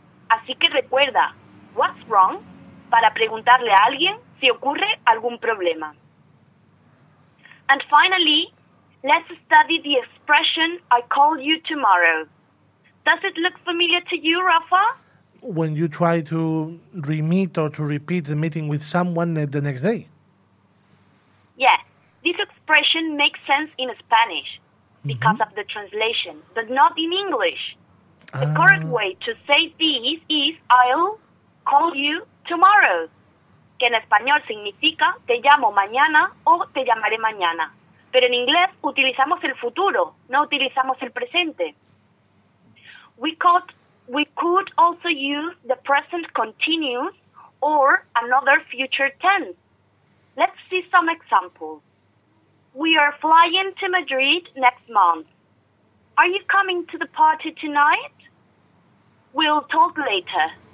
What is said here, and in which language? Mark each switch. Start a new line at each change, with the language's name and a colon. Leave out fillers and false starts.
Spanish: Así que recuerda,
English: what's wrong,
Spanish: para preguntarle a alguien si ocurre algún problema.
English: And finally, let's study the expression "I call you tomorrow". Does it look familiar to you, Rafa? When you try to re-meet or to repeat the meeting with someone the next day. Yes, this expression makes sense in Spanish because of the translation, but not in English. The correct way to say this is "I'll call you tomorrow",
Spanish: que en español significa "te llamo mañana" o "te llamaré mañana". Pero en inglés utilizamos el futuro, no utilizamos el presente.
English: We could also use the present continuous or another future tense. Let's see some examples. We are flying to Madrid next month. Are you coming to the party tonight? We'll talk later.